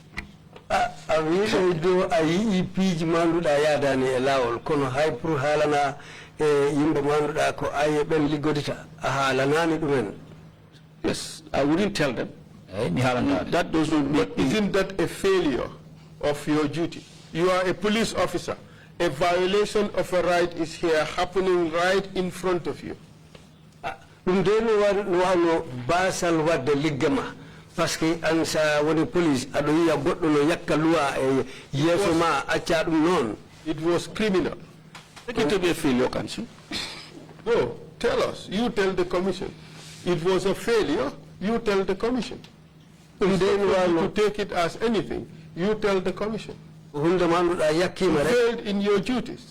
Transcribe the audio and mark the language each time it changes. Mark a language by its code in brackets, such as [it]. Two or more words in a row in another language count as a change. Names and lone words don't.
[en] Yes, I wouldn't tell them. That does not mean. But isn't that a failure of your duty? You are a police officer. A violation of a right is here happening right in front of you. [fr] Parce que [ff] ansa woni police ado ya goddo no yakka loi e yeso ma acca dum non. [en] It was criminal. Take it to be a failure, Council. No, tell us. You tell the commission. it was a failure, you tell the commission. To take it as anything, you tell the commission. You failed in your duties.